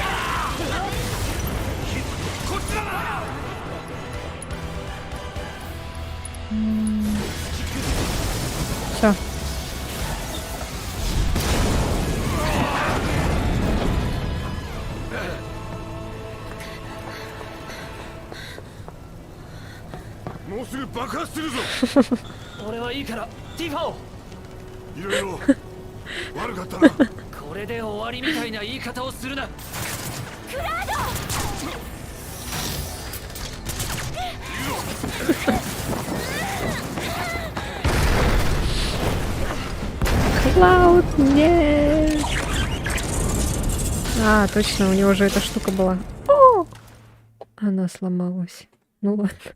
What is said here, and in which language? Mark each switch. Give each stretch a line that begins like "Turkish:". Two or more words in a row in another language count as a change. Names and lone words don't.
Russian: Все.
Japanese: もうすぐ爆発するぞ。俺はいいからティファを。いろいろ悪かったな。これで終わりみたいな言い方をするな。クラウド
Russian: Клауд, нет! А, точно, у него же эта штука была. О! Она сломалась. Ну ладно.